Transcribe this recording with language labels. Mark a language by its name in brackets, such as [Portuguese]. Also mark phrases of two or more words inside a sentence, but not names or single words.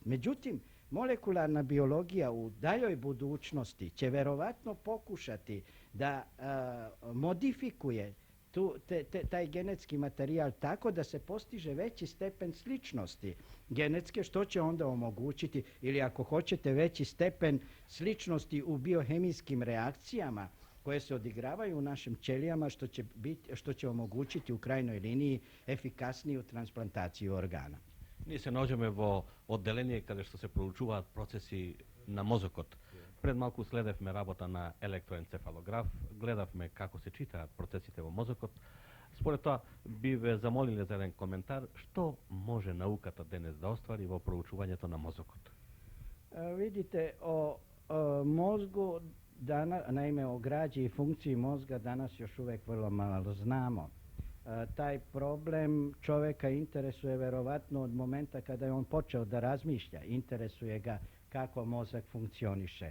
[Serbian] Međutim, molekularna biologija u daljoj budućnosti će verovatno pokušati da modifikuje taj genetski materijal tako da se postiže veći stepen sličnosti genetske, što će onda omogućiti, ili ako hoćete veći stepen sličnosti u biohemijskim reakcijama koje se odigravaju u našim ćelijama, što će omogućiti u krajnjoj liniji efikasniju transplantaciju organa. [Macedonian] Ние се наоѓаме во одделение каде што се проучуваат процеси на мозокот. Пред малку следевме работа на електроенцефалограф, гледавме како се читаат процесите во мозокот. Според тоа би ве замолиле за еден коментар што може науката денес да оствари во проучувањето на мозокот. [Bosnian] Vidite, o mozgu, naime o građi i funkciji mozga danas još uvijek vrlo malo znamo. Taj problem čovjeka interesuje verovatno od momenta kada je on počeo da razmišlja, interesuje ga kako mozak funkcioniše.